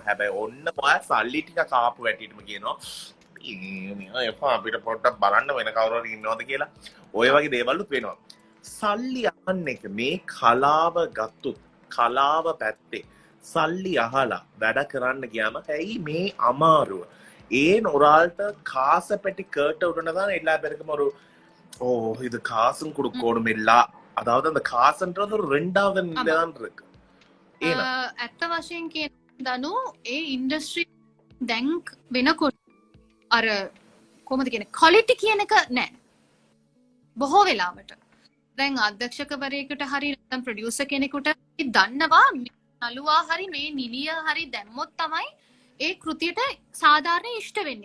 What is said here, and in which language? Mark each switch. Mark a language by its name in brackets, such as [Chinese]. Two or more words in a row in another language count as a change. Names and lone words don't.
[Sinhala] හැබැයි ඔන්න ඔයා සල්ලි ටික කාපු වැටිටම කියනවා එපා අපිට පොඩ්ඩක් බලන්න වෙන කවුරු හරි ඉන්නවද කියලා. ඔය වගේ දේවල්ුත් වෙනවා. සල්ලි අහන්න එක මේ කලාව ගත්තොත් කලාව පැත්තේ සල්ලි අහලා වැඩ කරන්න ගියාම ඇයි මේ අමාරුව? [Tamil] ඒ நொரால்ட்ட காசை பற்றி கேட்ட உடனே தான் எல்லா பேருக்கும் ஒரு ஓ இது காசும் கொடுக்கணும் இல்ல அதாவது அந்த காசுன்றது ஒரு ரெண்டாவது நிலைதான் இருக்கு. [Sinhala] ඇත්ත වශයෙන් කියන දනු ඒ ඉන්ඩස්ට්‍රි දැන් වෙනකොට අර කොහොමද කියන්නේ ක්වොලිටි කියන එක නැහැ. බොහෝ වෙලාවට දැන් අධ්‍යක්ෂකවරයෙකුට හරි නැත්නම් ප්‍රොඩියුසර් කෙනෙකුට දන්නවා නළුවා හරි මේ නිලිය හරි දැම්මොත් තමයි ඒ කෘතියට සාධාරණ ඉෂ්ට වෙන්නේ.